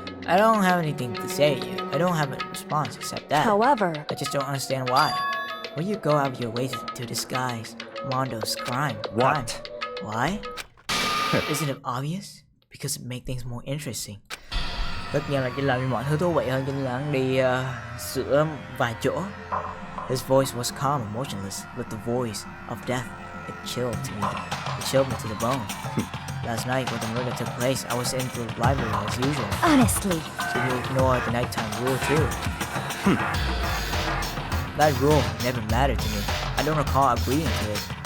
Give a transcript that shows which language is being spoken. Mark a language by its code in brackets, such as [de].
[en] I don't have anything to say to you. I don't have a response except that. However, I just don't understand why. Will you go out of your way to disguise Mondo's crime? What? Why? Isn't it obvious? Because it makes things more interesting. [vi] Tất nhiên là chỉ làm mọi thứ thú vị hơn, cho nên là hắn đi sửa vài chỗ. [en] His voice was calm and motionless, but the voice of death, it chilled me. It chilled me to the bone. Last night, when the murder took place, I was in the library as usual. Honestly. So you ignored the nighttime rule too. That rule never mattered to me. I don't recall agreeing to it.